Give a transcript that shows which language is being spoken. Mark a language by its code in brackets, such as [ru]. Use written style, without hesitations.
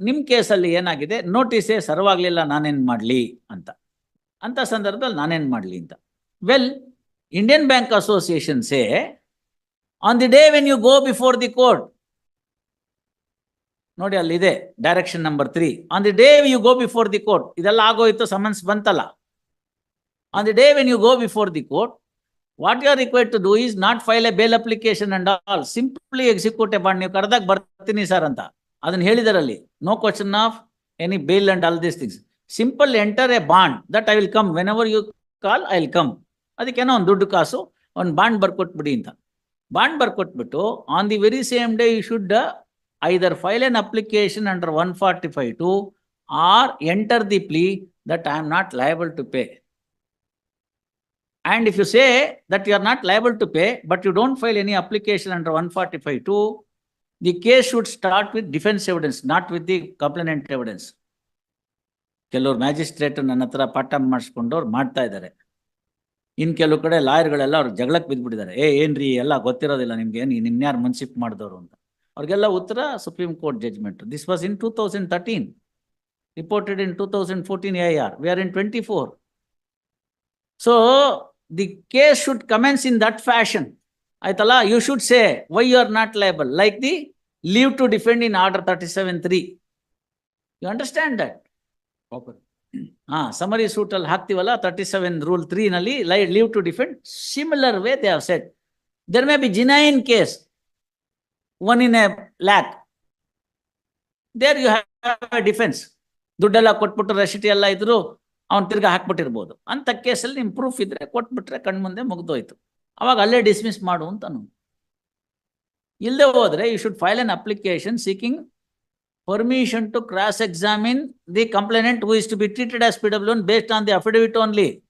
[kn] ನಿಮ್ಮ ಕೇಸಲ್ಲಿ ಏನಾಗಿದೆ? ನೋಟಿಸೇ ಸರ್ವಾಗ್ಲಿಲ್ಲ, ನಾನೇನ್ ಮಾಡಲಿ ಅಂತ ಸಂದರ್ಭದಲ್ಲಿ ನಾನೇನ್ ಮಾಡಲಿ ಅಂತ. [en] well, Indian bank association say on the day when you go before the court, [kn] ನೋಡಿ ಅಲ್ಲಿದೆ [en] Direction number 3, on the day you go before the court. [kn] ಇದೆಲ್ಲ ಆಗೋಯ್ತು, ಸಮನ್ಸ್ ಬಂತಲ್ಲ. [en] On the day when you go before the court, what you are required to do is not file a bail application and all, simply execute a bond. [kn] ನೀವು ಕರೆದಾಗ ಬರ್ತೀನಿ sir ಅಂತ ಅದನ್ನ ಹೇಳಿದಾರಲ್ಲಿ. [en] No question of any bail and all these things. Simple enter a bond that I will come whenever you call, I will come. [kn] ಅದಕ್ಕೇನೋ ಒಂದು ದುಡ್ಡು ಕಾಸು ಒಂದು bond ಬರ್ಕೊಟ್ಬಿಡಿ ಅಂತ. Bond ಬರ್ಕೊಟ್ಬಿಟ್ಟು [en] On the very same day you should either file an application under 145(2) or enter the plea that I am not liable to pay. And if you say that you are not liable to pay, but you don't file any application under 145(2), the case should start with defense evidence, not with the complainant evidence. [kn] ಕೆಲವರು magistrate ನನ್ನ ಹತ್ರ ಪಾಠ ಮಾಡಿಸ್ಕೊಂಡವ್ರು ಮಾಡ್ತಾ ಇದ್ದಾರೆ. ಇನ್ನು ಕೆಲವು ಕಡೆ ಲಾಯರ್ಗಳೆಲ್ಲ ಅವ್ರು ಜಗಳಕ್ಕೆ ಬಿದ್ದುಬಿಟ್ಟಿದ್ದಾರೆ. ಏನ್ರಿ ಎಲ್ಲ ಗೊತ್ತಿರೋದಿಲ್ಲ ನಿಮ್ಗೆ, ನಿನ್ಯಾರು ಮನ್ಸಿಪ್ ಮಾಡಿದವರು ಅಂತ. ಅವ್ರಿಗೆಲ್ಲ ಉತ್ತರ supreme court judgment. [en] This was in 2013, reported in 2014 AIR. We are in 24. So the case should commence in that fashion. Aitala, you should say why you are not liable, like the leave to defend in order 37(3). You understand that? Proper. Summary suit [kn] ಅಲ್ಲಿ ಹಾಕ್ತಿವಲ್ಲ [en] 37 rule 3 ನಲ್ಲಿ leave to defend. Similar way they have said. There may be genuine case, 1 in a lakh. There you have a defense. [kn] ದುಡ್ಡೆಲ್ಲ ಕೊಟ್ಬಿಟ್ಟು ರೆಸಿಟಿ ಎಲ್ಲ ಇದ್ರು ಅವ್ನು ತಿರ್ಗಾ ಹಾಕ್ಬಿಟ್ಟಿರ್ಬೋದು. ಅಂಥ ಕೇಸಲ್ಲಿ ನಿಮ್ಮ ಪ್ರೂಫ್ ಇದ್ರೆ ಕೊಟ್ಬಿಟ್ರೆ ಕಣ್ಮುಂದೆ ಮುಗ್ದೋಯ್ತು. ಅವಾಗ ಅಲ್ಲೇ ಡಿಸ್ಮಿಸ್ ಮಾಡು ಅಂತನು. ಇಲ್ಲದೆ ಹೋದ್ರೆ [en] You should file an application seeking permission to cross examine the complainant who is to be treated as PW based on the affidavit only.